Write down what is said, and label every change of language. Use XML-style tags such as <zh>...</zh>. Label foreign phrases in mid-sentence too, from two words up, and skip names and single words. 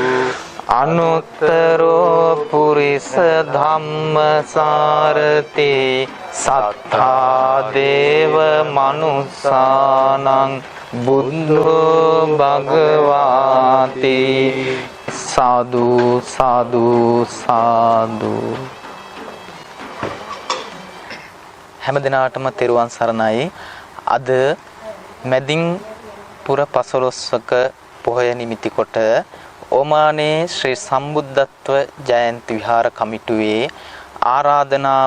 <pi>අනුත්තරෝ පුරිස ධම්මසාරති සත්තා දේව මනුස්සානං බුද්ධෝ භගවාති.</pi> <si>සාදු සාදු සාදු. හැම දිනාටම තෙරුවන් සරණයි. අද මැදින් පුර පසළොස්වක පොහොය නිමිති කොට ඕමානේ ශ්‍රී සම්බුද්ධත්ව ජයන්ති විහාර කමිටුවේ ආරාධනාව</si>